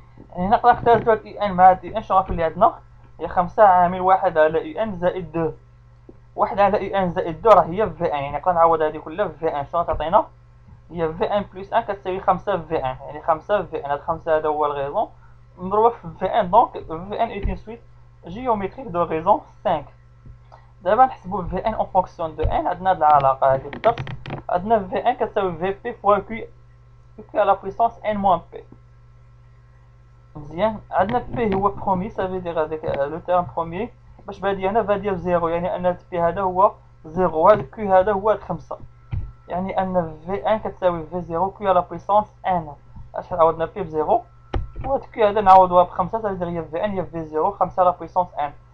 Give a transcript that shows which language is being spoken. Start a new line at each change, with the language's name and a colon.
Arabic: يعني هنا نقدر نختار هاد U1 مع هاد U1، شنو غتولي عندنا؟ هي 5 عامل 1 على U1 زائد 2. 1 على U1 زائد 2 راه هي Vn، يعني نقدر نعوض هادي كلها في Vn. شنو غتعطينا؟ هي Vn بلس 1 كتساوي 5 في Vn، يعني 5 في Vn. هاد 5 هذا هو الغيزون مضروبة في Vn، دونك Vn
French: est une suite géométrique de raison 5.
Arabic: دابا نحسبو Vn
French: en fonction de n.
Arabic: عندنا هاد العلاقة هادي بالضبط، عندنا Vn كتساوي Vp
French: fois Q à la puissance n moins p.
Arabic: مزيان، عندنا P هو برومي، صافي دير هذاك لو تيرم برومي باش بادي هنا بادية بزيرو، يعني ان P هذا هو زيرو، وهذا Q هذا هو 5، يعني ان Vn كتساوي V0 Q
French: à la puissance n.
Arabic: اش عوضنا P بزيرو وهاد Q هذا نعوضوها ب5، صافي دير هي Vn هي V0 5
French: à la puissance n.